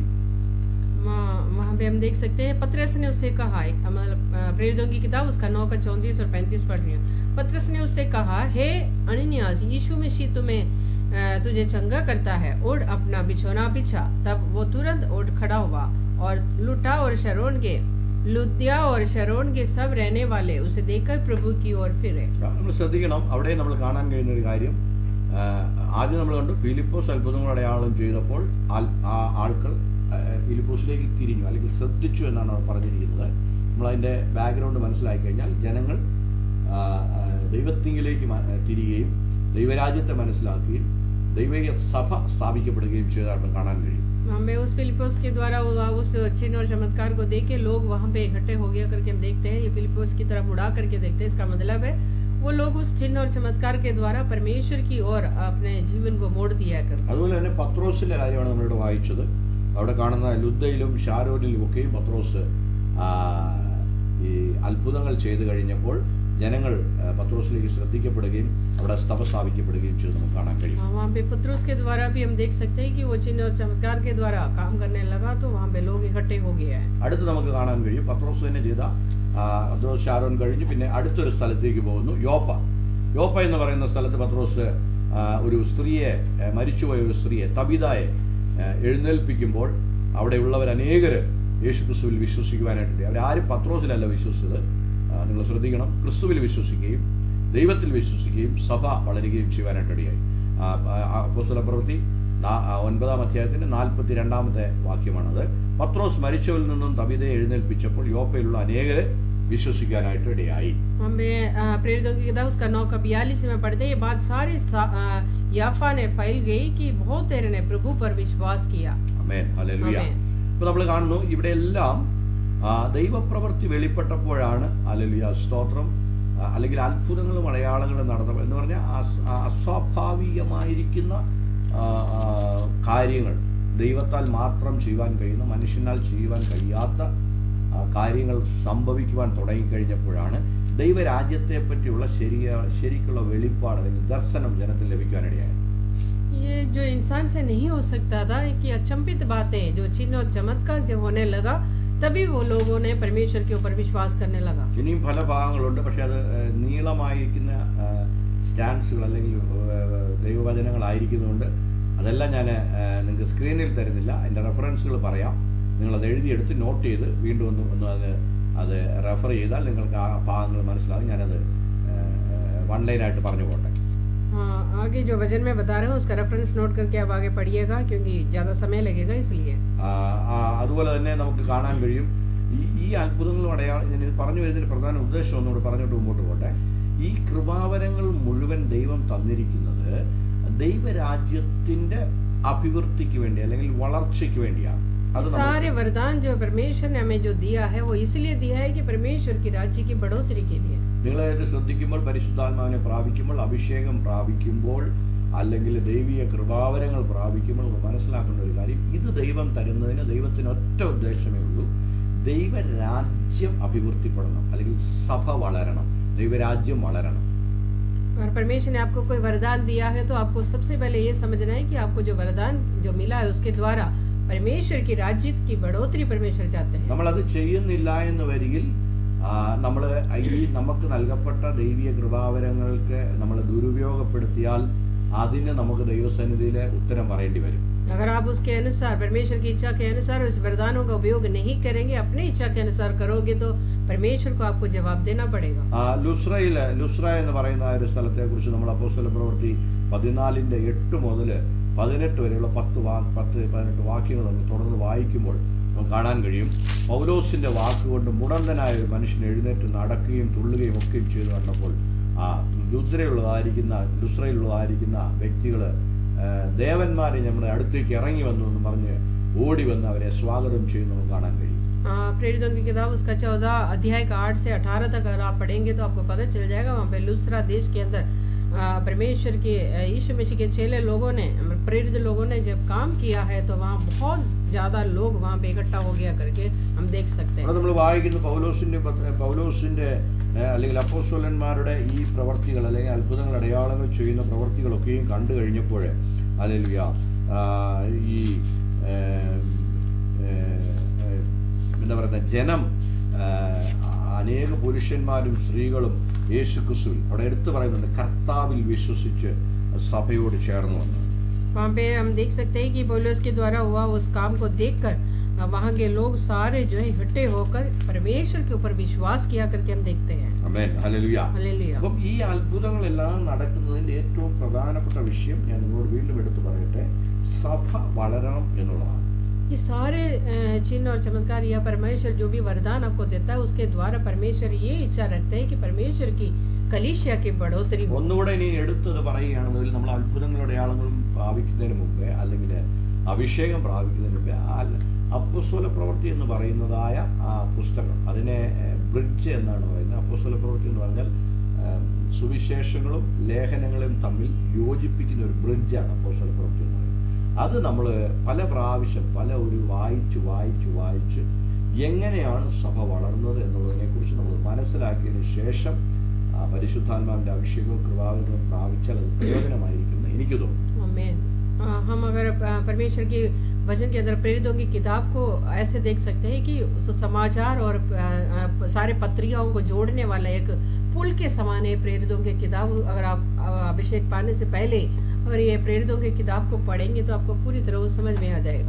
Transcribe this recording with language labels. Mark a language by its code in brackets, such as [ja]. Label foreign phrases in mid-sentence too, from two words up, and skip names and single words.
[hi] वहाँ पे हम देख सकते हैं पतरस ने उससे कहा, मतलब प्रेरितों की किताब उसका 9 का 34 और 35 पढ़ रही हूँ. पतरस ने उससे कहा, हे अननियास, यीशु मसीह तुझे चंगा करता है, उठ अपना बिछौना बिछा. तब वो तुरंत उठ खड़ा हुआ और लुद्या और शरोन के सब रहने वाले उसे देखकर प्रभु की ओर फिरे. [ml] നമ്മൾ ശ്രദ്ധിക്കണം, അവിടെ നമ്മൾ കാണാൻ കഴിയുന്ന ഒരു കാര്യം, ആദ്യം നമ്മൾ കണ്ടു ഫിലിപ്പോസ് അത്ഭുതങ്ങൾ അടയാളം ചെയ്തപ്പോൾ ആൾക്കാർ ഫിലിപ്പോസിലേക്ക് തിരിഞ്ഞു അല്ലെങ്കിൽ ശ്രദ്ധിച്ചു എന്നാണ് അവർ പറഞ്ഞിരിക്കുന്നത്. നമ്മളതിൻ്റെ ബാക്ക്ഗ്രൗണ്ട് മനസ്സിലാക്കി കഴിഞ്ഞാൽ ജനങ്ങൾ ദൈവത്തിങ്കിലേക്ക് തിരിയുകയും ദൈവരാജ്യത്തെ മനസ്സിലാക്കുകയും ദൈവിക സഭ സ്ഥാപിക്കപ്പെടുകയും ചെയ്തതായിട്ട് കാണാൻ കഴിയും. [hi] हमें उस फिलिपोस के द्वारा उस चिन्ह और चमत्कार को देख के लोग वहाँ पे इकट्ठे हो गया करके हम देखते हैं. ये फिलिपोस की तरफ उड़ा करके देखते हैं. इसका मतलब है वो लोग उस चिन्ह और चमत्कार के द्वारा परमेश्वर की ओर अपने जीवन को मोड़ दिया कर. [ml] അതുപോലെ തന്നെ പത്രോസിന്റെ കാര്യമാണ് നമ്മളിവിടെ വായിച്ചത്. അവിടെ കാണുന്ന ലുദ്ദയിലും ഷാരോനിലും ഒക്കെയും പത്രോസ് ഈ അത്ഭുതങ്ങൾ ചെയ്തു കഴിഞ്ഞപ്പോൾ ജനങ്ങൾ പത്രോസിലേക്ക് ശ്രദ്ധിക്കപ്പെടുകയും അവിടെ സഭ സ്ഥാപിക്കപ്പെടുകയും ചെയ്ത് നമുക്ക് കാണാൻ കഴിയും. [hi] वहाँ पे पत्रुस के द्वारा भी हम देख सकते हैं कि वो चिन्ह और चमत्कार के द्वारा काम करने लगा, तो वहाँ पे लोग इकट्ठे हो गए हैं. [ml] അടുത്ത് നമുക്ക് കാണാൻ കഴിയും പത്രോസ് തന്നെ ചെയ്ത ഷാരോൻ കഴിഞ്ഞ് പിന്നെ അടുത്തൊരു സ്ഥലത്തേക്ക് പോകുന്നു, യോപ്പ എന്ന് പറയുന്ന സ്ഥലത്ത് പത്രോസ് ഒരു സ്ത്രീയെ, മരിച്ചുപോയ ഒരു സ്ത്രീയെ തബിതായെ എഴുന്നേൽപ്പിക്കുമ്പോൾ അവിടെയുള്ളവർ അനേകര് യേശുക്രിസ്തുവിൽ വിശ്വസിക്കുവാനായിട്ടുണ്ട്. അവരാരും പത്രോസിലല്ല വിശ്വസിച്ചത്. നിങ്ങൾ ശ്രദ്ധിക്കണം, ക്രിസ്തുവിൽ വിശ്വസിക്കുകയും ദൈവത്തിൽ വിശ്വസിക്കുകയും സഭ വളരുകയും ചെയ്യുവാനായിട്ടിടയായി. അപ്പോസ്തല പ്രവൃത്തി 9-ാം അധ്യായത്തിന്റെ 42-ാമത്തെ വാക്യമാണത്. പത്രോസ് മരിച്ചവരിൽ നിന്നും തബിതയെ എഴുന്നേൽപ്പിച്ചപ്പോൾ യോപ്പയിലുള്ള അനേകരെ വിശ്വസിക്കാനായിട്ട് ഇടയായി. [hi] प्रेरितों की किताब उसका 9 का 42 में पढ़ते हैं, ये बात सारे याफा ने फैल गई कि बहुत तेरे ने प्रभु पर विश्वास किया. [ml] ആമേൻ, ഹല്ലേലൂയ. ഇപ്പോൾ നമ്മൾ കാണുന്നു ഇവിടെ എല്ലാം ദൈവപ്രവൃത്തി വെളിപ്പെട്ടപ്പോഴാണ്, ഹല്ലേലൂയ, സ്തോത്രം, അല്ലെങ്കിൽ അത്ഭുതങ്ങളും അടയാളങ്ങളും നടത്തുക എന്ന് പറഞ്ഞാൽ അസ്വാഭാവികമായിരിക്കുന്ന കാര്യങ്ങൾ, ദൈവത്താൽ മാത്രം ചെയ്യുവാൻ കഴിയുന്ന, മനുഷ്യനാൽ ചെയ്യുവാൻ കഴിയാത്ത കാര്യങ്ങൾ സംഭവിക്കുവാൻ തുടങ്ങിക്കഴിഞ്ഞപ്പോഴാണ് ദൈവരാജ്യത്തെ പറ്റിയുള്ള ശരിക്കുള്ള വെളിപ്പാട് അല്ലെങ്കിൽ ദർശനം ജനത്തിൽ ലഭിക്കാനിടയായത്. [hi] ये जो इंसान से नहीं हो सकता था कि अचंभित बातें जो चिन्ह और चमत्कार जब होने लगा तभी वो लोगों ने परमेश्वर के ऊपर विश्वास करने लगा. [ml] ഇനിയും പല ഭാഗങ്ങളുണ്ട്, പക്ഷെ അത് നീളമായിരിക്കുന്ന സ്റ്റാൻസുകൾ അല്ലെങ്കിൽ ദൈവവചനങ്ങളായിരിക്കുന്നതുകൊണ്ട് അതെല്ലാം ഞാൻ നിങ്ങൾക്ക് സ്ക്രീനിൽ തരുന്നില്ല. അതിൻ്റെ റെഫറൻസുകൾ പറയാം. നിങ്ങളത് എഴുതിയെടുത്ത് നോട്ട് ചെയ്ത് വീണ്ടും ഒന്ന് അത് റെഫർ ചെയ്താൽ നിങ്ങൾക്ക് ആ ഭാഗങ്ങൾ മനസ്സിലാകും. ഞാനത് [en] one lineആയിട്ട് [ml] പറഞ്ഞു പോട്ടെ. [hi] आगे जो वचन में बता रहे हूँ उसका [en] reference note [hi] करके आप आगे पढ़िएगा क्योंकि ज़्यादा समय लगेगा इसलिए. [ml] അതുപോലെ തന്നെ നമുക്ക് കാണാൻ കഴിയും ഈ അത്ഭുതങ്ങളും അടയാളം ഞാൻ പറഞ്ഞു വരുന്നതിന് പ്രധാന ഉദ്ദേശം ഒന്നുകൂടെ പറഞ്ഞിട്ട് മുമ്പോട്ട് പോട്ടെ. ഈ കൃപാവരങ്ങൾ മുഴുവൻ ദൈവം തന്നിരിക്കുന്നത് ദൈവരാജ്യത്തിന്റെ അഭിവൃദ്ധിക്ക് വേണ്ടി അല്ലെങ്കിൽ വളർച്ചയ്ക്ക് വേണ്ടിയാണ്. [hi] सारे वरदान जो परमेश्वर ने हमें जो दिया है वो इसलिए दिया है कि परमेश्वर की राज्य की बढ़ोतरी के लिए. [ml] നിങ്ങളത് ശ്രദ്ധിക്കുമ്പോൾ പരിശുദ്ധാത്മാവിനെ പ്രാപിക്കുമ്പോൾ അഭിഷേകം പ്രാപിക്കുമ്പോൾ അല്ലെങ്കിൽ ദൈവീയ കൃപാവരങ്ങൾ പ്രാപിക്കുമ്പോൾ മനസ്സിലാക്കേണ്ട ഒരു കാര്യം, ഇത് ദൈവം തരുന്നതിന് ദൈവത്തിന് ഒറ്റ ഉദ്ദേശമേ ഉള്ളൂ. ദൈവരാജ്യം അഭിവൃദ്ധിപ്പെടണം അല്ലെങ്കിൽ സഭ വളരണം, ദൈവരാജ്യം വളരണം. [hi] और परमेश्वर ने आपको कोई वरदान दिया है तो आपको सबसे पहले ये समझना है कि आपको जो वरदान जो मिला है उसके द्वारा परमेश्वर की राज्य की बढ़ोतरी परमेश्वर चाहते हैं. [ml] നമ്മളത് ചെയ്യുന്നില്ല എന്ന് വരികിൽ നമ്മൾ ഈ നമുക്ക് നൽകപ്പെട്ട ദൈവീയ കൃപാവരങ്ങൾക്ക് നമ്മൾ ദുരുപയോഗപ്പെടുത്തിയാൽ അതിന് നമുക്ക് ദൈവസന്നിധിയിൽ ഉത്തരം പറയേണ്ടി വരും. [hi] अगर आप उसके अनुसार परमेश्वर की इच्छा के अनुसार उस वरदानों का उपयोग नहीं करेंगे, अपनी इच्छा के अनुसार करोगे तो परमेश्वर को आपको जवाब देना पड़ेगा. [ml] ലുസ്ര എന്ന് പറയുന്ന ഒരു സ്ഥലത്തെ കുറിച്ച് നമ്മൾ അപ്പോസ്തല പ്രവൃത്തി 14:8 മുതൽ 18 വരെയുള്ള 10-18 വാക്യങ്ങൾ നമ്മൾ തുടർന്ന് വായിക്കുമ്പോൾ നമുക്ക് കാണാൻ കഴിയും. പൗലോസിന്റെ വാക്കുകൊണ്ട് മുടന്തനായ ഒരു മനുഷ്യൻ എഴുന്നേറ്റ് നടക്കുകയും തുള്ളുകയും ഒക്കെയും ചെയ്തു കണ്ടപ്പോൾ ലുസ്രയിലുള്ളതായിരിക്കുന്ന വ്യക്തികൾ ദേവന്മാരെ നമ്മുടെ അടുത്തേക്ക് ഇറങ്ങി വന്നു എന്ന് പറഞ്ഞ് ഓടി വന്ന് അവരെ സ്വാഗതം ചെയ്യുന്നത് കാണാൻ കഴിയും. [hi] प्रेरितों की किताब उसका 14 अध्याय का 8 से 18 तक अगर आप पढ़ेंगे तो आपको पता चल जाएगा. वहाँ पे लुस्रा देश के अंदर परमेश्वर के यीशु मसीह के चेले लोगों ने प्रेरित लोगों ने जब काम किया है तो वहाँ बहुत ज्यादा लोग वहाँ पे इकट्ठा हो गया करके हम देख सकते हैं. [ml] നമ്മൾ വായിക്കുന്ന പൗലോസിന്റെ അല്ലെങ്കിൽ അപ്പോസ്തലന്മാരുടെ ഈ പ്രവർത്തികൾ അല്ലെങ്കിൽ അത്ഭുതങ്ങൾ അടയാളങ്ങൾ ചെയ്യുന്ന പ്രവർത്തികളൊക്കെയും കണ്ടു കഴിഞ്ഞപ്പോൾ ഹല്ലേലൂയ ഈ എന്താ പറയുക ജനം അനേക പുരുഷന്മാരും സ്ത്രീകളും യേശുക്രിസ്തുവിൽ അവിടെ എടുത്തു പറയുന്നുണ്ട് കർത്താവിൽ വിശ്വസിച്ച് സഭയോട് ചേർന്ന് വന്നു. [hi] वहाँ पे हम देख सकते हैं कि पौलुस के द्वारा हुआ उस काम को देखकर वहाँ के लोग सारे जो है इकट्ठे होकर परमेश्वर के ऊपर विश्वास किया करके हम देखते हैं. [ml] ആമേൻ ഹല്ലേലൂയ. [hi] हालेलुया. [ml] അപ്പം ഈ അത്ഭുതങ്ങളെല്ലാം നടക്കുന്നതിന്റെ ഏറ്റവും പ്രധാനപ്പെട്ട വിഷയം ഞാൻ നിങ്ങളോട് വീണ്ടും എടുത്തു പറയട്ടെ, സഭ വളരണം എന്നുള്ളതാണ്. [hi] ये सारे चिन्ह और चमत्कार या परमेश्वर जो भी वरदान आपको देता है उसके द्वारा परमेश्वर ये इच्छा रखते हैं कि परमेश्वर की कलीसिया की बढ़ोतरी हो. [ml] ഒന്നുകൂടെ ഇനി എടുത്തത് പറയുകയാണെന്നുണ്ടെങ്കിൽ നമ്മൾ അത്ഭുതങ്ങളുടെ അടയാളങ്ങളും പ്രാപിക്കുന്നതിന് മുമ്പേ അല്ലെങ്കിൽ അഭിഷേകം പ്രാപിക്കുന്നതിന് മുമ്പേ അപ്പോസ്തല പ്രവൃത്തി എന്ന് പറയുന്നതായ ആ പുസ്തകം അതിനെ ബ്രിഡ്ജ് എന്നാണ് പറയുന്നത്. അപ്പോസ്തല പ്രവൃത്തി എന്ന് പറഞ്ഞാൽ സുവിശേഷങ്ങളും ലേഖനങ്ങളും തമ്മിൽ യോജിപ്പിക്കുന്ന ഒരു ബ്രിഡ്ജാണ് അപ്പോസ്തല പ്രവൃത്തി എന്ന് പറയുന്നത്. അത് നമ്മൾ പല പ്രാവശ്യം വായിച്ച് എങ്ങനെയാണ് സഭ വളർന്നത് എന്നുള്ളതിനെക്കുറിച്ച് നമ്മൾ മനസ്സിലാക്കിയതിന് ശേഷം പരിശുദ്ധാത്മാവിന്റെ അഭിഷേകവും കൃപാവരങ്ങളും പ്രാപിച്ചാൽ അത് പ്രയോജനമായിരിക്കുമെന്ന് എനിക്ക് തോന്നുന്നു. [hi] आमीन. हम अगर परमेश्वर के वचन के अंदर प्रेरितों की किताब को ऐसे देख सकते हैं कि समाचार और सारे पत्रिकाओं को जोड़ने वाला एक पुल के समान है प्रेरितों की किताब. अगर आप अभिषेक पाने से पहले अगर ये प्रेरितों की किताब को पढ़ेंगे तो आपको पूरी तरह वो समझ में आ जाएगा.